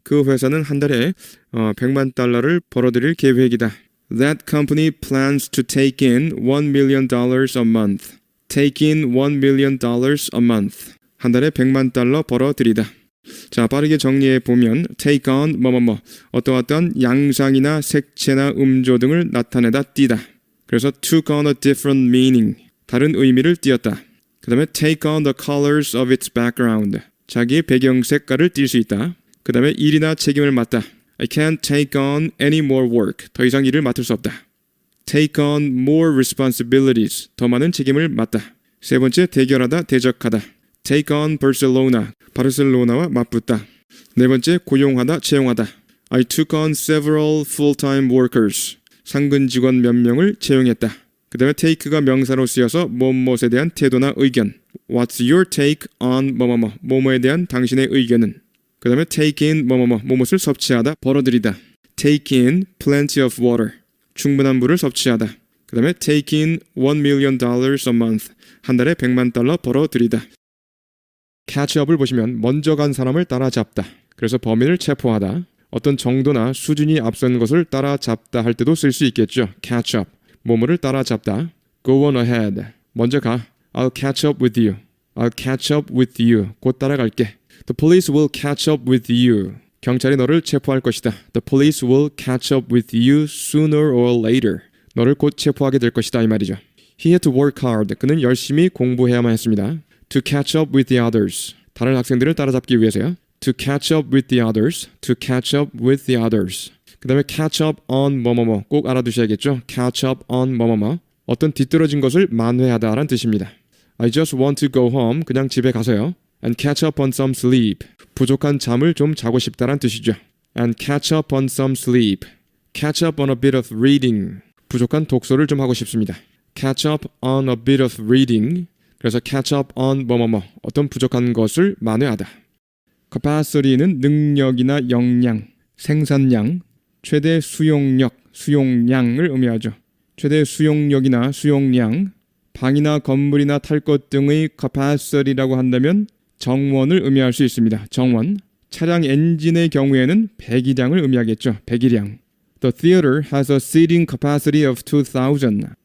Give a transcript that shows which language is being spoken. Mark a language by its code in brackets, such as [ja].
[ko] 그 회사는 한 달에 $100만 벌어들일 계획이다. [en] That company plans to take in $1 million a month. Take in $1 million a month. [ko] 한 달에 $100만 벌어들이다. 자, 빠르게 정리해 보면 [en] take on [ko] 어떠한 양상이나 색채나 음조 등을 나타내다, 띠다. [en] 그래서 took on a different meaning, [ko] 다른 의미를 띠었다. 그 다음에 [en] take on the colors of its background, [ko] 자기의 배경 색깔을 띌 수 있다. 그 다음에 일이나 책임을 맡다. [en] I can't take on any more work, [ko] 더 이상 일을 맡을 수 없다. [en] Take on more responsibilities, [ko] 더 많은 책임을 맡다. 세 번째, 대결하다, 대적하다. [en] Take on Barcelona, [ko] 바르셀로나와 맞붙다. 네 번째, 고용하다, 채용하다. [en] I took on several full-time workers, [ko] 상근 직원 몇 명을 채용했다. 그 다음에 take가 명사로 쓰여서 뭐뭇에 대한 태도나 의견. [en] What's your take on [ko] 뭐뭐에 대한 당신의 의견은? 그 다음에 [en] take in [ko] 뭐뭇을 섭취하다, 벌어들이다. [en] Take in plenty of water, [ko] 충분한 물을 섭취하다. 그 다음에 [en] take in $1 million a month, [ko] 한 달에 $100만 벌어들이다. [en] catch up [ko] 을 보시면 먼저 간 사람을 따라잡다. 그래서 범인을 체포하다. 어떤 정도나 수준이 앞선 것을 따라잡다 할 때도 쓸 수 있겠죠. [en] catch up, [ko] 뭐뭐를 따라잡다. [en] go on ahead, [ko] 먼저 가. [en] I'll catch up with you. I'll catch up with you. [ko] 곧 따라갈게. [en] The police will catch up with you. [ko] 경찰이 너를 체포할 것이다. [en] The police will catch up with you sooner or later. [ko] 너를 곧 체포하게 될 것이다, 이 말이죠. [en] He had to work hard. [ko] 그는 열심히 공부해야만 했습니다. [en] To catch up with the others. [ko] 다른 학생들을 따라잡기 위해서요. [en] To catch up with the others. To catch up with the others. [ko] 그 다음에 [en] catch up on [ko] 꼭 알아두셔야겠죠. catch up on 어떤 뒤떨어진 것을 만회하다라는 뜻입니다. [en] I just want to go home. [ko] 그냥 집에 가서요. [en] And catch up on some sleep. [ko] 부족한 잠을 좀 자고 싶다라는 뜻이죠. [en] And catch up on some sleep. Catch up on a bit of reading. [ko] 부족한 독서를 좀 하고 싶습니다. [en] Catch up on a bit of reading. [ko] 그래서 [en] catch up on [ko] 어떤 부족한 것을 만회하다. capacity는 능력이나 역량, 생산량, 최대 수용력, 수용량을 의미하죠. 최대 수용력이나 수용량, 방이나 건물이나 탈 것 등의 capacity라고 한다면 정원을 의미할 수 있습니다. 정원. 차량 엔진의 경우에는 배기량을 의미하겠죠. 배기량. [en] The theater has a seating capacity of 2,000.